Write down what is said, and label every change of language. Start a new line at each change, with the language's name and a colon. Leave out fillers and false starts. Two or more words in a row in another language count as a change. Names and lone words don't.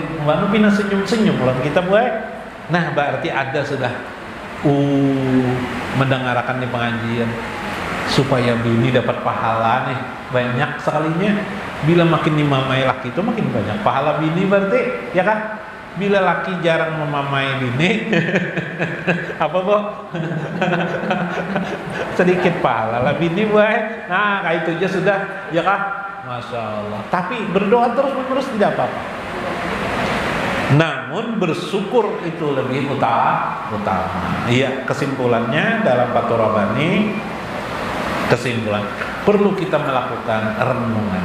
Indonesian: Mbak Nupin senyum-senyum lawan kita buat. Nah, berarti ada sudah mendengarkan di pengajian supaya bini dapat pahala nih banyak sekalinya.
Banjar: Bila makin dimamai laki itu makin banyak pahala bini, berarti ya kan? Bila laki jarang memamai bini apa bu? Sedikit pahala lah bini buat.
Indonesian: Nah kayak itu aja sudah, ya kan?
Arabic: Masya Allah.
Indonesian: Tapi berdoa terus menerus tidak apa-apa. Namun bersyukur itu lebih utama. Iya, kesimpulannya dalam Fathur Rabbani, kesimpulan perlu kita melakukan renungan.